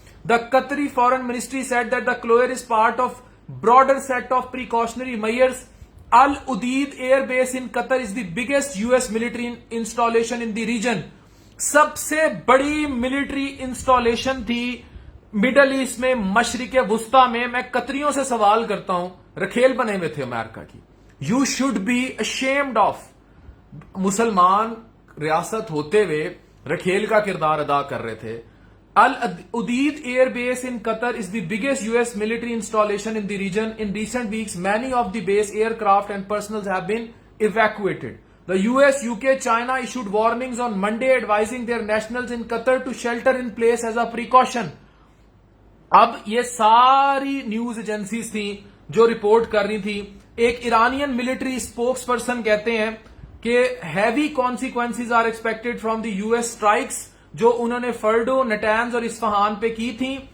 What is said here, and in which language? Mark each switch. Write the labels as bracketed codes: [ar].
[en] The Qatari foreign ministry said that the closure is part of broader set of precautionary measures. Al Udeid air base in Qatar is the biggest US military installation in the region. [ur] سب سے بڑی military installation تھی middle asset میں، مشرق وسطی میں قطریوں سے سوال کرتا ہوں، رکھیل بنے ہوئے تھے امریکہ کی. [en] You should be ashamed of. [ur] مسلمان ریاست ہوتے ہوئے رکھیل کا کردار ادا کر رہے تھے. [en] Al-Udeid Air Base in Qatar is the biggest US military installation in the region. In recent weeks, many of the base aircraft and personnel have been evacuated. The US, UK, China issued warnings on Monday advising their nationals in Qatar to shelter in place as a precaution. [ur] اب یہ ساری news agencies تھیں جو report کر رہی تھی. ایک Iranian military spokes person کہتے ہیں کہ [en] heavy consequences are expected from the U S strikes [ur] جو انہوں نے فرڈو، نٹینز اور اصفہان پہ کی تھیں.